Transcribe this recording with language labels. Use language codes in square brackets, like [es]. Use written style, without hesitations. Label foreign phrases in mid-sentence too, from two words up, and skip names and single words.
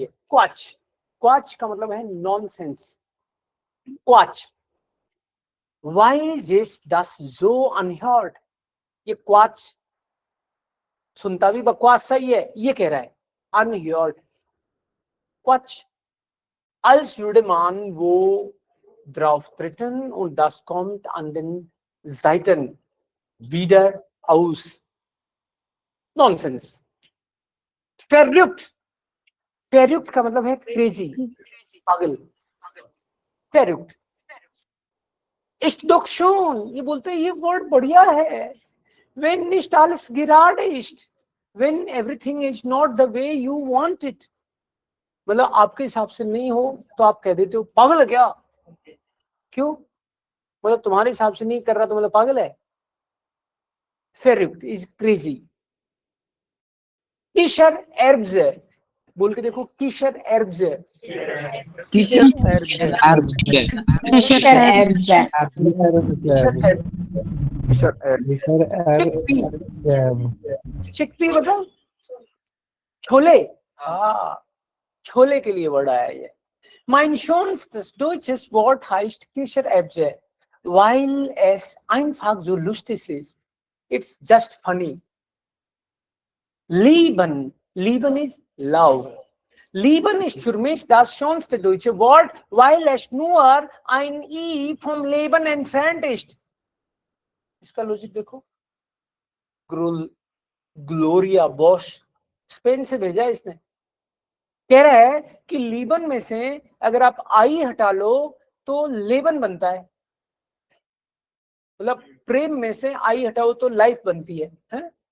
[hi] क्वाच, क्वाच का मतलब है नॉनसेंस। क्वाच, वाइल जिस दस जो अनहर्ड, ये क्वाच सुनता भी बकवास सही है, ये कह रहा है अनहर्ड। [de] क्वाच, als würde man wo drauf treten und das kommt an den Seiten wieder aus. [hi] Nonsense. [de] Verrückt, verrückt [hi] का मतलब है क्रेजी, पागल। [de] verrückt ist doch schon, [hi] ये बोलते हैं ये वर्ड बढ़िया है। [de] when nicht alles gerade ist, [en] when everything is not the way you want it, [hi] मतलब आपके हिसाब से नहीं हो तो आप कह देते हो पागल है क्या? क्यों? मतलब तुम्हारे हिसाब से नहीं कर रहा तो मतलब पागल है। [en] verrückt is crazy। [de] किशर एर्ब्स [hi] है, बोल के देखो, [de] किशर एर्ब्स [hi] है। चिकपी मतलब छोले। हाँ, छोले के लिए वर्ड आया ये। [de] Mein schönstes deutsches Wort heißt Kichererbse, weil es einfach so lustig ist. [en] It's just funny. Lieben, lieben is love. [de] Lieben ist für mich das schönste deutsche Wort, weil es nur ein I vom Leben entfernt ist. [hi] इसका लॉजिक देखो। ग्लोरिया बॉश, स्पेन से भेजा है इसने, कह रहा है कि लीबन में से अगर आप आई हटा लो तो लेबन बनता है। मतलब प्रेम में से आई हटाओ तो लाइफ बनती है?